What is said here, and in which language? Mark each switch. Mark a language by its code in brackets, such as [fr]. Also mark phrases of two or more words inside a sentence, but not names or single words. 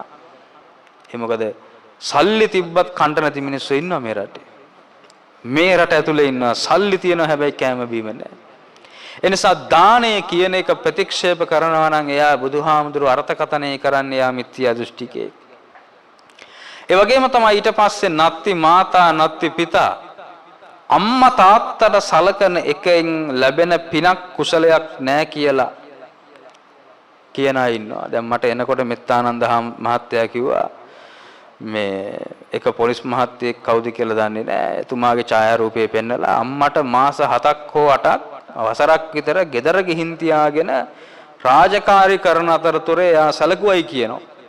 [si] ඒ මොකද සල්ලි තිබ්බත් කන්ට නැති මිනිස්සු ඉන්නවා මේ රටේ. මේ රට ඇතුලේ ඉන්නවා සල්ලි තියෙනවා හැබැයි කෑම බීම නැහැ. ඒ නිසා දානය කියන එක ප්‍රතික්ෂේප කරනවා නම් එයා බුදුහාමුදුරුවෝ අර්ථකථනය කරන්නේ එයා මිත්‍යා දෘෂ්ටිකේ. ඒ වගේම තමයි ඊට පස්සේ [pi] නත්ති මාතා නත්ති පිතා [si] අම්මා තාත්තට සලකන එකෙන් ලැබෙන පිනක් කුසලයක් නැහැ කියලා කියන අය ඉන්නවා. දැන් මට එනකොට මෙත්තානන්ද මහත්තයා කිව්වා මේ එක පොලිස් මහත්තයෙක් කවුද කියලා දන්නේ නැහැ. එතුමාගේ ඡායාරූපය පෙන්නලා අම්මට මාස 7ක් හෝ 8ක් අවසරක් විතර ගෙදර ගිහින් තියාගෙන රාජකාරී කරන අතරතුරේ එයා සැලකුවයි කියනවා.